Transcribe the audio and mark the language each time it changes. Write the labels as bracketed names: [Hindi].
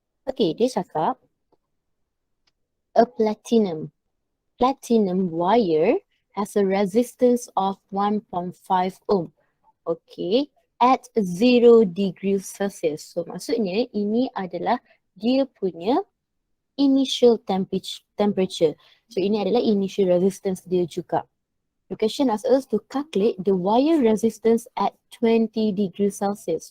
[English] Okay, [Malay] dia cakap [English] a platinum wire has a resistance of 1.5 ohm. Okay, at 0 degrees Celsius. [Malay] So, maksudnya ini adalah dia punya initial temperature. So, ini adalah initial resistance dia juga. [English] The question asks us to calculate the wire resistance at 20 degrees Celsius.